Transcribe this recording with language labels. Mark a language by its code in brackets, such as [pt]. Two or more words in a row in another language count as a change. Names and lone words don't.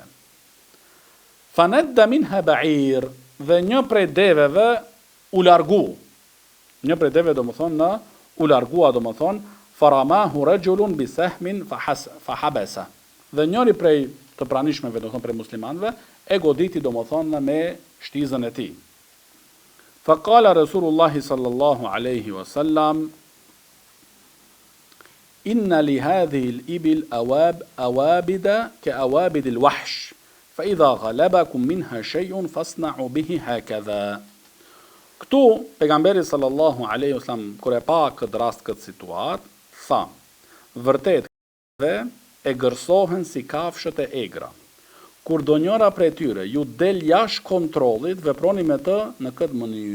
[ar] فندّ منها بعير, [sq] dhe një prej deveve u largu. Një prej deveve u largua [ar] فرماه رجل بسهم فحبسه. [sq] Dhe njëri prej të pranishmeve prej muslimanëve e goditi me shtizën e tij. [ar] فقال رسول الله صلى الله عليه وسلم إن لهذه الإبل أوابد كأوابد الوحش فإذا غلبكم منها شيء فاصنعوا به هكذا. [sq] Këtu pejgamberi [ar] صلى الله عليه وسلم [sq] kur e pa këtë rast, këtë situatë, tha, vërtet dhe e gërsohen si kafshët e egra. Kur do njëra prej tyre ju del jashtë kontrollit, veproni me të në këtë mënyrë.